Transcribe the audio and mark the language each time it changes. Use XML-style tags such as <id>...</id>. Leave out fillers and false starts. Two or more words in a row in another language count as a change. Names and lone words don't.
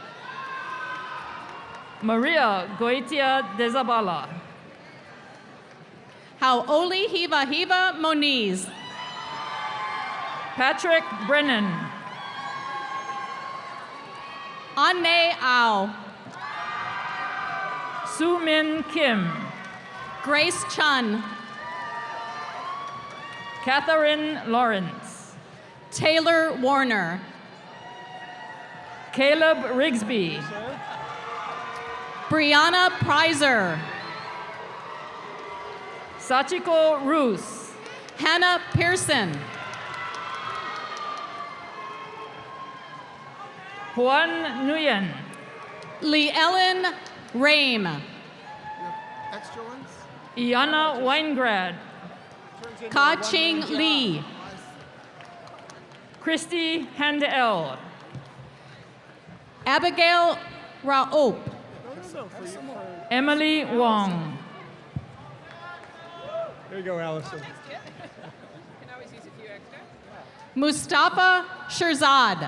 <en>Maria Goitia de Zabala. Hauoli Hiva Hiva Moniz. Patrick Brennan. Anne Au. Su Min Kim. Grace Chun. Catherine Lawrence. Taylor Warner. Caleb Rigsby. Brianna Prizer. Sachiko Roos. Hannah Pearson. Juan Nguyen. Lee Ellen Rame. Extra ones? Iana Weingrad. Ka Ching Lee. Christy Handel. Abigail Raop. Emily Wong. There you go, Allison. Mustafa Shirzad.</en>